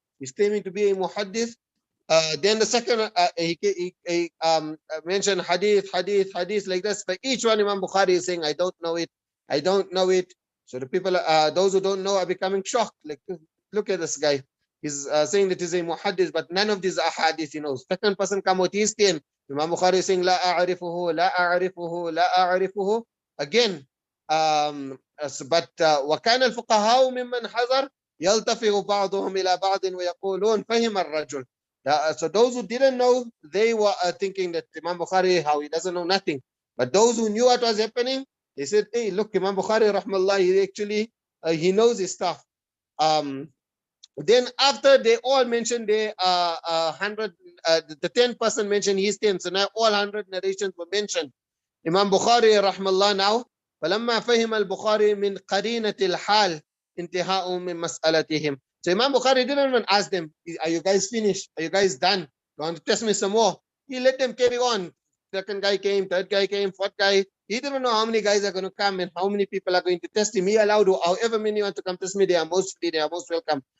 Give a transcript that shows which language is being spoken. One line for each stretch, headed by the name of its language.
English: He's claiming to be a muhaddith. Then the second, he mentioned hadith like this. But each one, Imam Bukhari is saying, I don't know it. So the people, those who don't know, are becoming shocked. Like, look at this guy. He's saying that he's a muhaddith, but none of these ahadith he knows. Second person come with his 10. Imam Bukhari is saying,
Arabic: la a'rifuhu, la a'rifuhu, la a'rifuhu.
English: Again, but
Arabic: وكان الفقهاء ممن حضر يلتفت بعضهم إلى بعض ويقولون فهم الرجل.
English: So those who didn't know, they were thinking that Imam Bukhari, how he doesn't know nothing. But those who knew what was happening, they said, hey, look, Imam Bukhari, rahmallah, he actually, he knows his stuff. Then after they all mentioned their 100, the 10 person mentioned his 10, so now all 100 narrations were mentioned. Imam Bukhari, rahmallah, now,
Arabic: فَلَمَّا فَهِمَ الْبُخَارِ مِنْ قَرِينَةِ الْحَالِ انتهاء مِنْ مَسْأَلَتِهِمْ.
English: So Imam Bukhari didn't even ask them, are you guys finished? Are you guys done? You want to test me some more? He let them carry on. Second guy came, third guy came, fourth guy. He didn't know how many guys are going to come and how many people are going to test him. He allowed however many want to come test me, they are most free, they are most welcome.